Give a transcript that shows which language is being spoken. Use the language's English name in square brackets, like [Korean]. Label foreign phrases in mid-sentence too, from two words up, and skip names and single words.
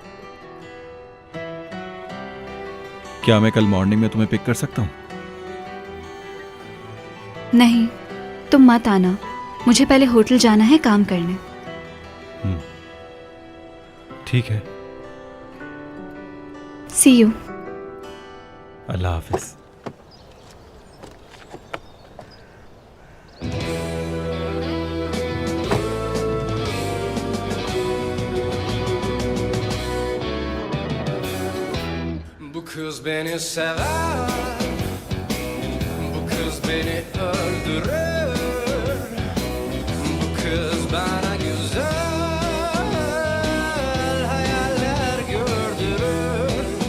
[Hindi] क्या मैं कल मॉर्निंग में तुम्हें पिक कर सकता हूं? नहीं, तुम मत आना। मुझे पहले होटल जाना है काम करने। ठीक है। [English] See you. [Hindi] अल्लाह हाफिज। [Turkish] Bu kız beni sever, bu kız beni öldürür, bu kız bana güzel hayaller gördürür,